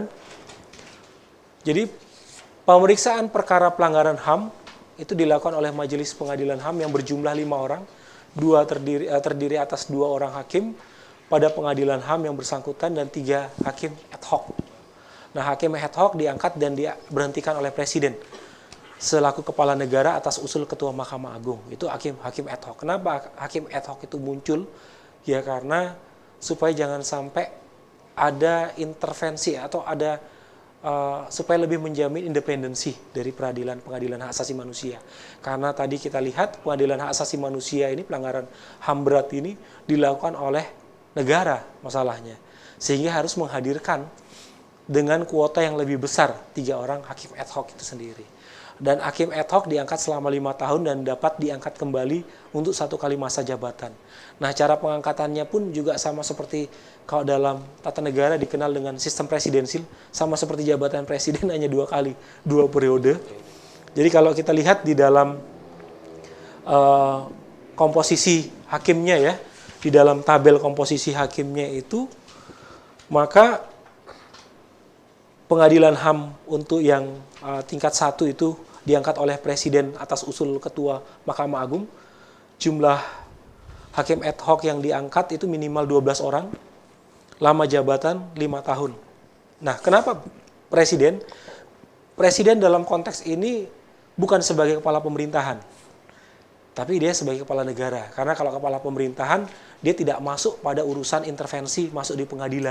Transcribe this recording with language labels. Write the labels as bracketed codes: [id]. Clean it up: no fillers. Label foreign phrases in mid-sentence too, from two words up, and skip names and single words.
[id] Jadi pemeriksaan perkara pelanggaran HAM itu dilakukan oleh Majelis Pengadilan HAM yang berjumlah 5 orang, terdiri atas 2 orang hakim pada pengadilan HAM yang bersangkutan dan 3 hakim [la] ad hoc. [id] Nah, hakim [la] ad hoc [id] diangkat dan diberhentikan oleh Presiden selaku kepala negara atas usul Ketua Mahkamah Agung. Itu hakim [la] ad hoc. [id] Kenapa hakim [la] ad hoc [id] itu muncul? Ya karena supaya jangan sampai ada intervensi atau ada supaya lebih menjamin independensi dari pengadilan hak asasi manusia. Karena tadi kita lihat pengadilan hak asasi manusia ini, pelanggaran HAM berat ini dilakukan oleh negara masalahnya. Sehingga harus menghadirkan dengan kuota yang lebih besar 3 orang hakim [la] ad hoc [id] itu sendiri. Dan hakim [la] ad hoc [id] diangkat selama 5 tahun dan dapat diangkat kembali untuk 1 kali masa jabatan. Nah, cara pengangkatannya pun juga sama seperti kalau dalam tata negara dikenal dengan sistem presidensil, sama seperti jabatan presiden hanya 2 kali, 2 periode. Jadi kalau kita lihat di dalam komposisi hakimnya ya, di dalam tabel komposisi hakimnya itu, maka pengadilan HAM untuk yang tingkat 1 itu diangkat oleh Presiden atas usul Ketua Mahkamah Agung. Jumlah hakim [la] ad hoc [id] yang diangkat itu minimal 12 orang. Lama jabatan 5 tahun. Nah, kenapa Presiden? Presiden dalam konteks ini bukan sebagai kepala pemerintahan, tapi dia sebagai kepala negara. Karena kalau kepala pemerintahan, dia tidak masuk pada urusan intervensi masuk di pengadilan.